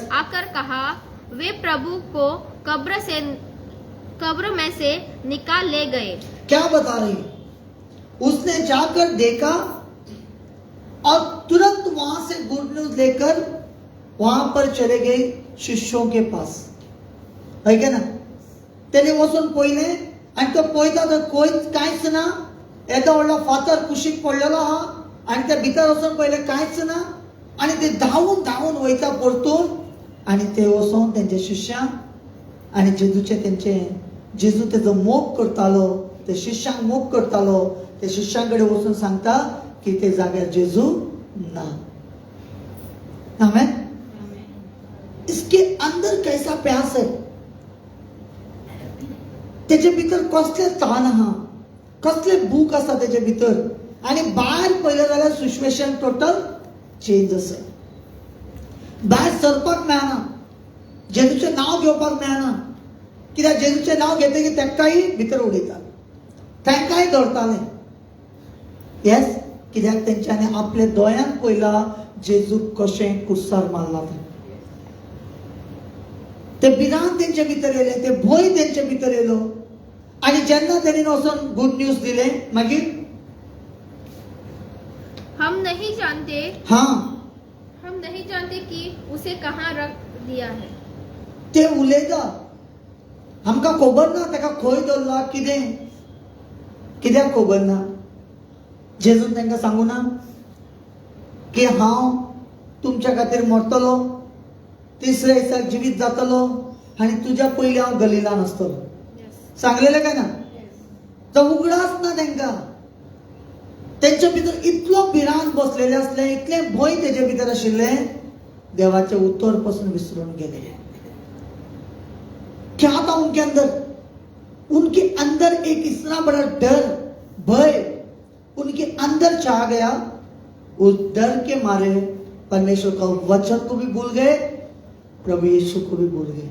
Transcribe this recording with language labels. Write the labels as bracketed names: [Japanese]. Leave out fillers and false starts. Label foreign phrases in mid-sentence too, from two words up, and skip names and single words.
[Hindi] आकर कहा, वे प्रभु को कब्र में से निकाल ले गए. क्या बता रही? उसने जाकर देखा और तुरंत वहां से [English] good news [Hindi] लेकर वहां पर चले गए शिष्यों के पास. है का ना? [Konkani] त्याने वचून पहिले आणि तो पळयता तर कांयच ना. येदो व्हडलो फातर कुशीक पडलेलो आहा आणि त्या भितर वचून पहिले कांयच ना. आणि ते धावून धावून वयता परतून आणि ते वचून त्यांच्या शिष्यांक आणि जेजू तेजो मोग करतालो, ते शिष्यांक मोग करतालो. ते शिष्यांकडे वचून सांगता की ते जाग्यार जेजू ना. आमेन. [Hindi] इसके अंदर कैसा प्यास है? [Konkani] त्याच्या भितर कसले ताण आहा, कसले भूक आसा त्याच्या भितर. आणि भायर पळयलें जाल्यार [English] situation total change [Konkani] आसा. भायर सरपाक मेळना, जेजूचें नांव घेवपाक मेळना. कित्याक जेजूचें नांव घेतकीर तांकांय भितर उडयता, तांकांय धरताले. येस, कित्याक तेंच्यांनी आपले दोळ्यान पळयला जेजूक कशें कुर्सार मारला. ते भिरांत तेंचे भितर येले, ते भंय तेंचे भितर येलो. आणि जेन्ना तेणी वचून [English] good news [Konkani] दिले, मागीर [Hindi] हम नहीं जानते कि उसे कहां रख दिया है. [Konkani] ते उलयता, आमकां खबर ना ताका खंय दवरला, कित्याक खबर ना. जेजून तांकां सांगू ना की हांव तुमच्या खातीर मरतलो, तिसऱ्या दिसाक जिवीत जातलो आणि तुझ्या पयलीं हांव गलिलान आसतलो. सांगलेलें काय ना? तो उगडास ना तांकां. तेंच्या भितर इतलो भिरांत बसलेले आसले, इतले भंय तेजे भितर आशिल्ले, देवाचे उतर पासून विसरून गेले. [Hindi] क्या था उनके अंदर? उनके अंदर एक इतना बड़ा डर, भय उनके अंदर छा गया. उस डर के मारे परमेश्वर का वचन को भी भूल गए, प्रभु यीशु को भी भूल गए.